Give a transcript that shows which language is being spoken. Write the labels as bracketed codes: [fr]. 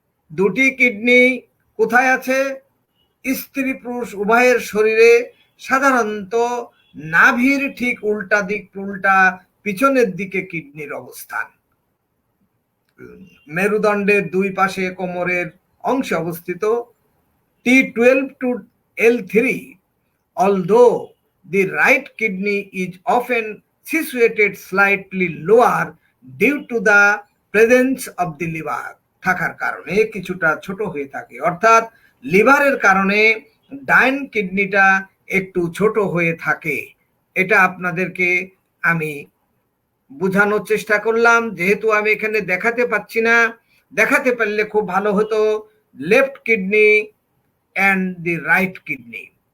[bn] দুটি কিডনি কোথায় আছে? স্ত্রী পুরুষ উভয়ের শরীরে, সাধারণত নাভির ঠিক উল্টা পিছনের দিকে কিডনির অবস্থান। মেরুদণ্ডের দুই পাশে কোমরের অংশে অবস্থিত। [en] T12 to L3. Although the right kidney is often situated slightly lower due to the presence of the liver, [bn] থাকার কারণে কিছুটা ছোট হয়ে থাকে, [en] অর্থাৎ লিভারের কারণে ডাইন কিডনিটা একটু ছোট হয়ে থাকে। [bn] এটা আপনাদেরকে আমি বোঝানোর চেষ্টা করলাম। যেহেতু আমি এখানে দেখাতে পাচ্ছি না, দেখাতে পারলে খুব ভালো হতো। [en] Left kidney and the right kidney.